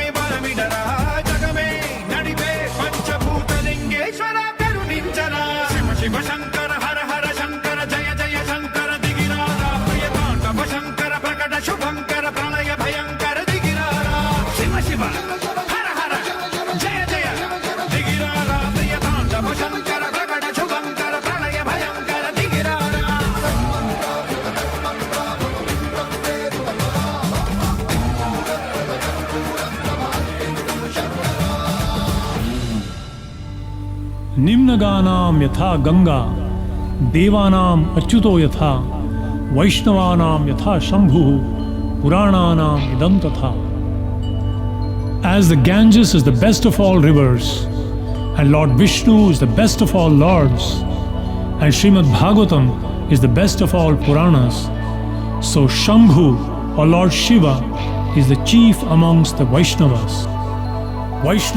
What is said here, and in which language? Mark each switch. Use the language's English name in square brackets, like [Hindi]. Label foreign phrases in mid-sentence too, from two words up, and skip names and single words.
[Telugu] బలమిడరా జగమే నడిపే పంచభూతలింగేశ్వర కరుణించరా శివ శివ శంకర హర హర శంకర జయ జయ శంకర దిగిరారా ప్రియ తాండవ శంకర ప్రకట శుభంకర ప్రళయ భయంకర దిగిరారా శివ శివ హర హర జయ జయ దిగిరారా ప్రియ తాండవ శంకర ప్రకట శుభంకర ప్రళయ భయంకర దిగిరారా [Sanskrit] निम्नगानां यथा गंगा देवानाम् अच्युतो यथा वैष्णवानां यथा शंभुः पुराणानाम् इदं तथा. [English] As the Ganges is the best of all rivers and Lord Vishnu is the best of all lords and Srimad Bhagavatam is the best of all Puranas, so Shambhu or Lord Shiva is the chief amongst the Vaishnavas.